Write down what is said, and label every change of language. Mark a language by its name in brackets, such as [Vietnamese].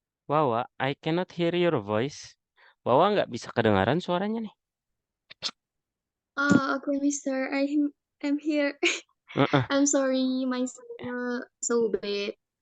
[English] Wawa, I cannot hear your voice. [Indonesian] Wawa nggak bisa kedengaran suaranya nih. [English] Oh, okay, Mister. I'm here. Heeh, I'm sorry, my signal so bad.